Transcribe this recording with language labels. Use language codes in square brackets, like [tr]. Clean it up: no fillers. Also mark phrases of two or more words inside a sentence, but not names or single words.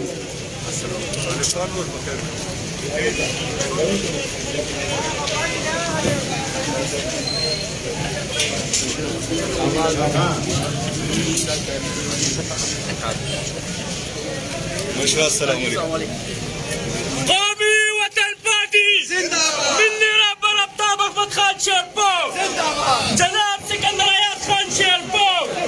[ps] مشرا [ar] السلام علیکم [ur] قومی وطن پارٹی ملی رہبر آفتاب احمد خان شیرپور جناب سکندر حیات خان شیرپور